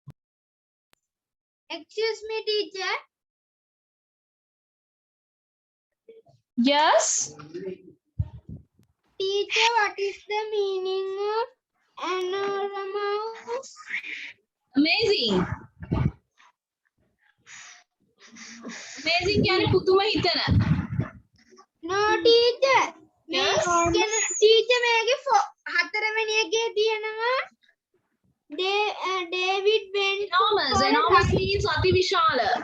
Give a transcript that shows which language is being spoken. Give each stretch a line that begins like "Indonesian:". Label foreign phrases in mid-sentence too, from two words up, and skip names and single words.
English: Excuse me, teacher. Yes. Teacher, what is the meaning of anonymous? Amazing. Amazing
Sinhala: කියන්නේ පුදුම හිතන.
English: No, teacher. Yes. Teacher,
Sinhala: මේකේ හතරවෙනි එකේ තියෙනවා David went
English: Enormous. for a Enormous ride.
Sinhala: means අති විශාල.